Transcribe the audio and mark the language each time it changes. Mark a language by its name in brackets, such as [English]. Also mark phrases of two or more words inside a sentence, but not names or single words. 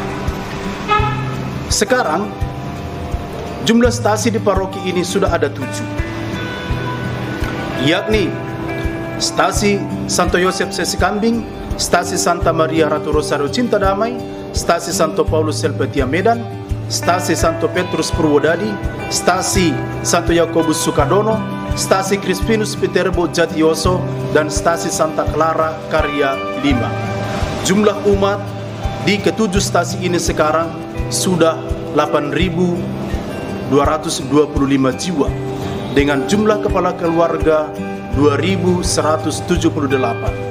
[Indonesian] Sekarang jumlah stasi di paroki ini sudah ada 7, yakni stasi Santo Yosef Seskambing, stasi Santa Maria Ratu Rosario Cinta Damai, stasi Santo Paulus Helvetia Medan, stasi Santo Petrus Purwodadi, stasi Santo Yakobus Sukadono, stasi Crispinus Viterbo Jatioso, dan stasi Santa Clara Karya 5. Jumlah umat di ke-7 stasi ini sekarang sudah 8.225 jiwa, dengan jumlah kepala keluarga 2.178.